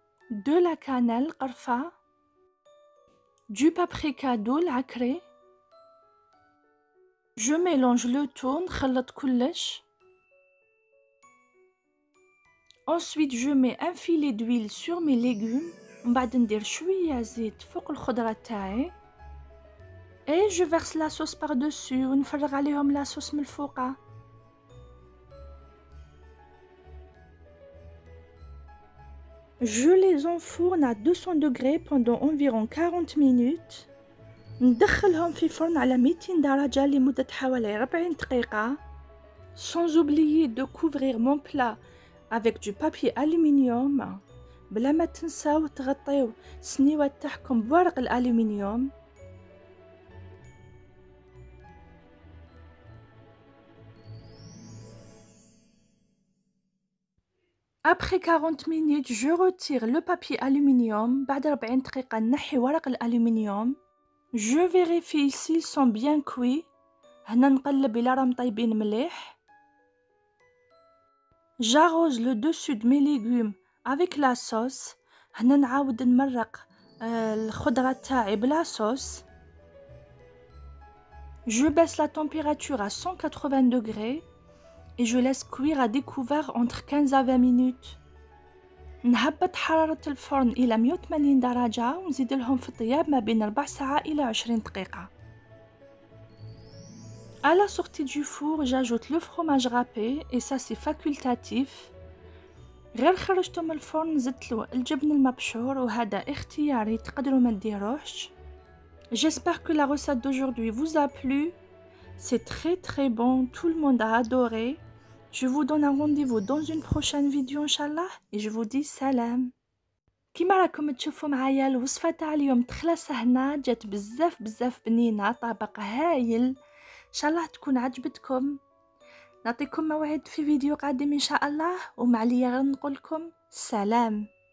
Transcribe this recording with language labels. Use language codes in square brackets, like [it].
[fr] De la cannelle قرفة. Du paprika doux عكري. Je mélange le tout. [ar] نخلط كلش. [fr] Ensuite je mets un filet d'huile sur mes légumes. [ar] من بعد ندير شوية زيت فوق الخضرة تاعي. [fr] Et je verse la sauce par dessus [ar] ونفرغ عليهم [fr] la sauce [ar] من الفوقة. [fr] Je les enfourne à 200 degrés pendant environ 40 minutes. [ar] ندخلهم في فرن على 200 درجة لمدة حوالي 40 دقيقة. [fr] Sans oublier de couvrir mon plat avec du papier aluminium. [ar] بلا ما تنساو تغطيو السنيوة تاعكم بورق الألومنيوم. [fr] Après 40 minutes, je retire le papier aluminium. [ar] بعد 40 دقيقة نحي ورق الألومنيوم. [fr] Je vérifie s'ils sont bien cuits. [ar] هنا نقلب إلا راهم طيبين مليح. [fr] J'arrose le dessus de mes légumes avec la sauce. [ar] هنا نعاود نمرق الخضرة تاعي بلا sauce. [fr] Je baisse la température à 180 degrés et je laisse cuire à découvert entre 15 à 20 minutes. [ar] نهبط حرارة الفرن إلى 180 درجة ونزيد لهم في الطياب ما بين 4 ساعات إلى 20 دقيقة. [fr] À la sortie du four, j'ajoute le fromage râpé et ça c'est facultatif. [ar] غير خرجته من الفرن زدتلو الجبن المبشور وهذا اختياري تقدروا ما ديروهش. [fr] J'espère que la recette d'aujourd'hui vous a plu. C'est très bon, tout le monde a adoré. Je vous donne un rendez-vous dans une prochaine vidéo Inch'Allah et je vous dis salam. [ar] كيما راكم تشوفوا معايا الوصفة تاع اليوم تخلص هنا جات بزاف بنينة. طبق هايل إن شاء الله تكون عجبتكم. نعطيكم موعد في فيديو قادم إن شاء الله ومع ليا غير نقولكم سلام.